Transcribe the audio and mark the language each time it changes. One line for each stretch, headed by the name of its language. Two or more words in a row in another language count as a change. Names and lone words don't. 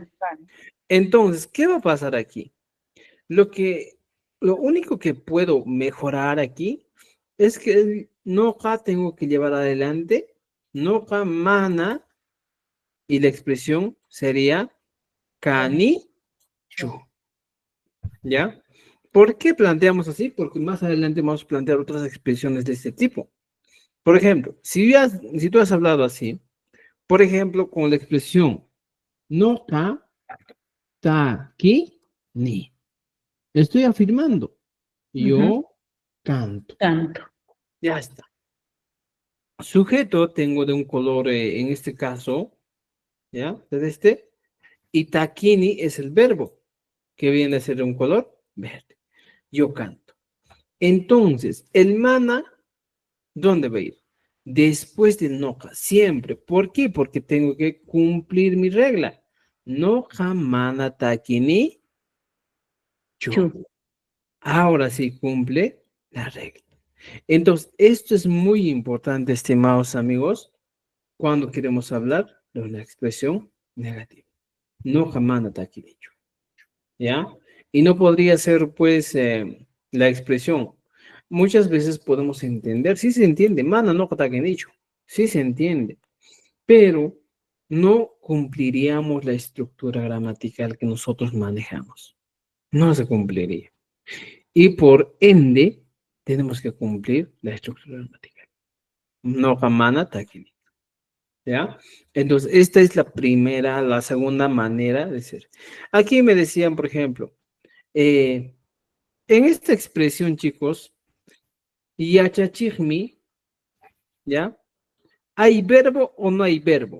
Spanish: Entonces, ¿qué va a pasar aquí? Lo único que puedo mejorar aquí es que el noja tengo que llevar adelante
Quechua: noja mana
Spanish: y la expresión sería
Quechua: cani chu.
Spanish: ¿Ya? ¿Por qué planteamos así? Porque más adelante vamos a plantear otras expresiones de este tipo. Por ejemplo, si tú has hablado así, por ejemplo, con la expresión no ta, ta, ki, ni. Estoy afirmando. Yo canto. Tanto. Ya está. Sujeto tengo de un color, en este caso, ¿ya? De este. Y taquini es el verbo, que viene a ser de un color verde. Yo canto. Entonces, el mana, ¿dónde va a ir? Después del noja, siempre. ¿Por qué? Porque tengo que cumplir mi regla.
Quechua: Noja mana taquini chu. Chu.
Spanish: Ahora sí cumple la regla. Entonces, esto es muy importante, estimados amigos, cuando queremos hablar de una expresión negativa.
Quechua: Noja mana taquini chu.
Spanish: ¿Ya? Y no podría ser, pues, la expresión. Muchas veces podemos entender, sí se entiende, mana no dicho, sí se entiende, pero no cumpliríamos la estructura gramatical que nosotros manejamos. No se cumpliría. Y por ende, tenemos que cumplir la estructura gramatical.
Quechua: No mana taquini.
Spanish: ¿Ya? Entonces, esta es la segunda manera de ser. Aquí me decían, por ejemplo, en esta expresión, chicos, yachachigmi, ¿ya? ¿Hay verbo o no hay verbo?